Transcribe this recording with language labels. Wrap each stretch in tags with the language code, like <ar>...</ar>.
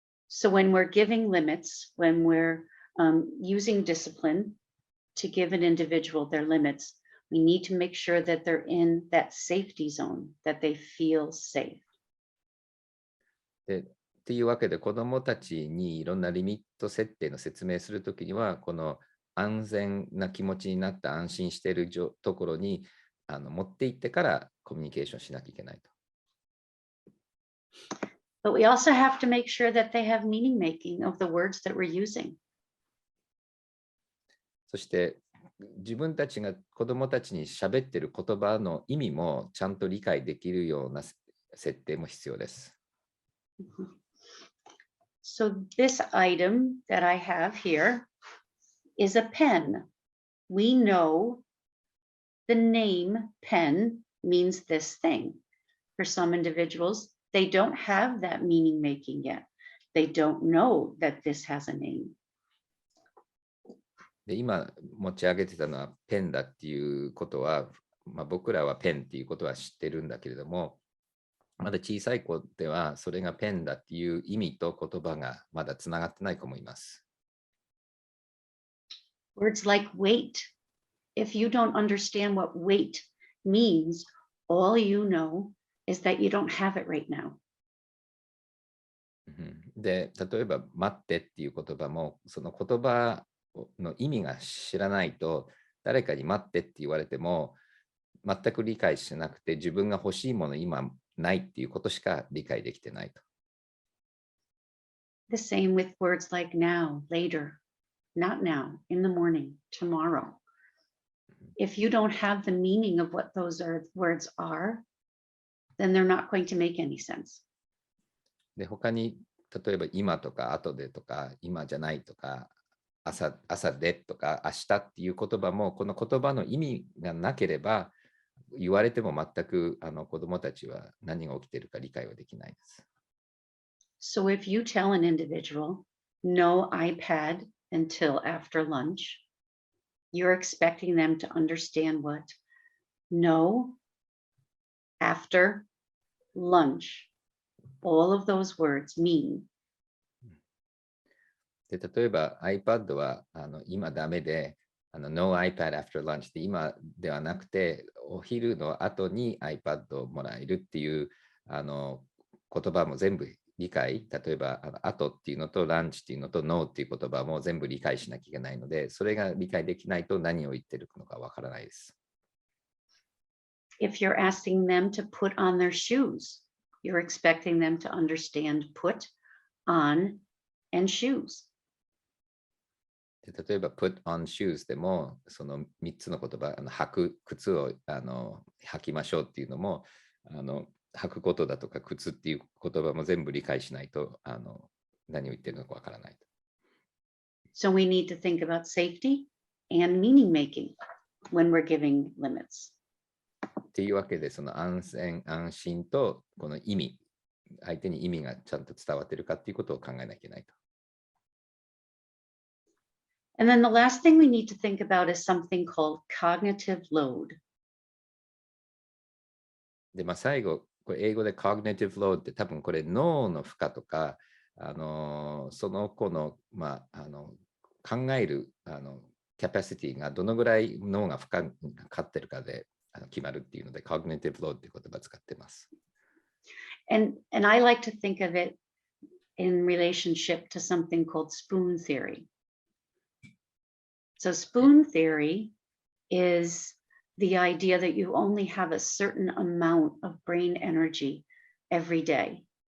<en>So when we're giving limits, when we're using discipline to give an individual their limits, we need to make sure that they're in that safety zone, that they feel safe.</en> <ja>っていうわけで、子どもたちにいろんなリミット設定の説明するときには、この安全な気持ちになった安心しているところに持っていってからコミュニケーションしなきゃいけないと。</ja> <en>But we also have to make sure that they have meaning making of the words that we're using.</en> <ja>そして自分たちが子どもたちに喋っている言葉の意味もちゃんと理解できるような設定も必要です。</ja> <en>So this item that I have here is a pen. We know the name pen means this thing. For some individuals, they don't have that meaning making yet. They don't know that this has a name.</en> <ja>で今持ち上げてたのはペンだっていうことは、僕らはペンっていうことは知ってるんだけれども、まだ小さい子ではそれがペンだっていう意味と言葉がまだつながってない子もいます。</ja> <en>Words like weight. If you don't understand what weight means, all you know is that you don't have it right now.</en> <ja>で、例えば待ってっていう言葉も、その言葉の意味が知らないと、誰かに待ってって言われても全く理解してなくて、自分が欲しいもの今ないっていうことしか理解できてないと。</ja> <en>The same with words like now, later, not now, in the morning, tomorrow. If you don't have the meaning of what those words are, then they're not going to make any sense.</en> <ja>で、他に例えば今とか後でとか今じゃないとか朝でとか明日っていう言葉も、この言葉の意味がなければ言われても全く子どもたちは何が起きているか理解はできないです。</ja> <en>So if you tell an individual, no iPad until after lunch, you're expecting them to understand what no, after, lunch, all of those words mean.</en> <ja>で例えば iPad は今ダメで、 No iPad after lunch って今ではなくて、お昼の後に iPad をもらえるっていう言葉も全部理解、例えば後っていうのとランチっていうのと No っていう言葉も全部理解しなきゃいけないので、それが理解できないと何を言ってるのかわからないです。</ja> <en>If you're asking them to put on their shoes, you're expecting them to understand put, on, and shoes.</en> <ja>で例えば put on shoes でもその3つの言葉、履く靴を履きましょうっていうのも履くことだとか靴っていう言葉も全部理解しないと何を言ってるのかわからない。</ja> <en>So we need to think about safety and meaning making when we're giving limits.</en> <ja>っていうわけで、その安全安心とこの意味、相手に意味がちゃんと伝わってるかっていうことを考えなきゃいけないと。</ja> <en>And then the last thing we need to think about is something called cognitive load.</en> <ja>で、最後、これ英語で cognitive load って多分これ脳の負荷とか、その子の、考えるキャパシティがどのぐらい脳が負荷がかかってるかで決まるっていうので、cognitive load っていう言葉を使ってます。</ja> <en>And I like to think of it in relationship to something called spoon theory. So spoon theory is the idea that you only have a certain amount of brain energy every day.</en>